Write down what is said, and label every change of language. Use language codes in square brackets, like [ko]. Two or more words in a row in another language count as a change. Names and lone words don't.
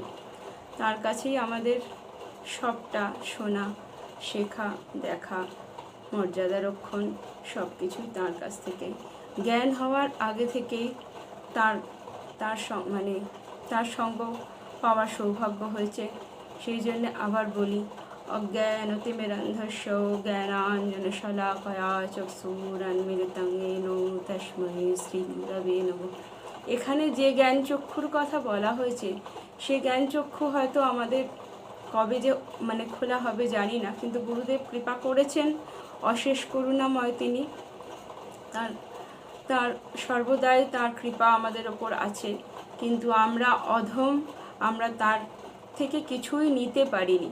[bn] তার কাছেই আমাদের সবটা শোনা, শেখা, দেখা, মর্যাদা রক্ষণ সব কিছুই তার কাছ থেকে। জ্ঞান হওয়ার আগে থেকেই তার সঙ্গ পাওয়ার সৌভাগ্য হয়েছে। সেই জন্য আবার বলি, [sa] অজ্ঞানতিমিরন্ধস্য জ্ঞানাঞ্জনশলাকয়া চক্ষুরুন্মিলিতং येन তস্मै শ্রীগুরবে নমঃ। [bn] এখানে যে জ্ঞান চক্ষুর কথা বলা হয়েছে, সে জ্ঞান চক্ষু হয়তো আমাদের কবে যে খোলা হবে জানি না, কিন্তু গুরুদেব কৃপা করেছেন, অশেষ করুণাময় তিনি। তার সর্বদাই তার কৃপা আমাদের ওপর আছে, কিন্তু আমরা অধম, আমরা তার থেকে কিছুই নিতে পারিনি।